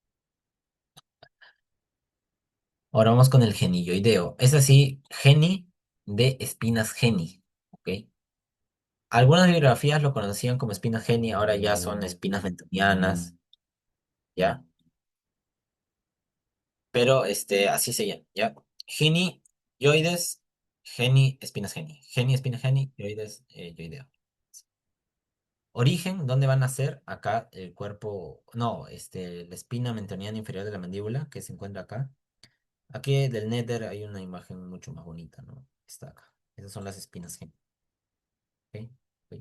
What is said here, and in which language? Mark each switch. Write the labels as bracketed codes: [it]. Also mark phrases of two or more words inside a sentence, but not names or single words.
[es] Ahora vamos con el genilloideo. Es así, geni de espinas geni, ¿ok? Algunas bibliografías lo conocían como espinas geni, ahora ya son espinas mentonianas, ¿ya? Pero así se llama, ¿ya? Geni, yoides, geni, espinas geni. Geni, espina geni, yoides, yoideo. Origen, ¿dónde van a ser? Acá el cuerpo, no, la espina mentoniana inferior de la mandíbula, que se encuentra acá. Aquí del néter hay una imagen mucho más bonita, ¿no? Está acá. Esas son las espinas geni. ¿Ok? Ok.